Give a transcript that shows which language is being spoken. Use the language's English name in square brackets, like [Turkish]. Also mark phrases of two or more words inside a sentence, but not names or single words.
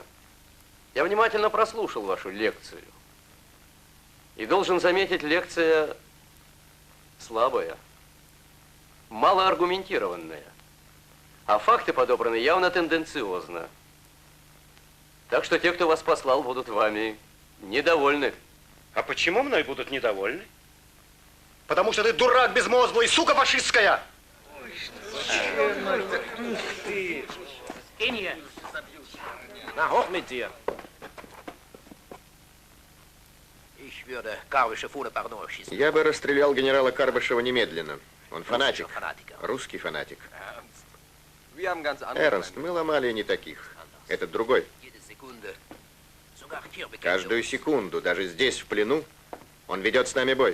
[Russian] Я внимательно прослушал вашу лекцию. И должен заметить, лекция слабая, малоаргументированная. А факты подобраны явно тенденциозно. Так что те, кто вас послал, будут вами недовольны. А почему мной будут недовольны? Потому что ты дурак безмозглый, сука фашистская! [German] Na, hoch mit dir. [Russian] Я бы расстрелял генерала Карбышева немедленно. Он фанатик, русский фанатик. Эрнст, мы ломали не таких. Этот другой. Каждую секунду, даже здесь, в плену, он ведет с нами бой.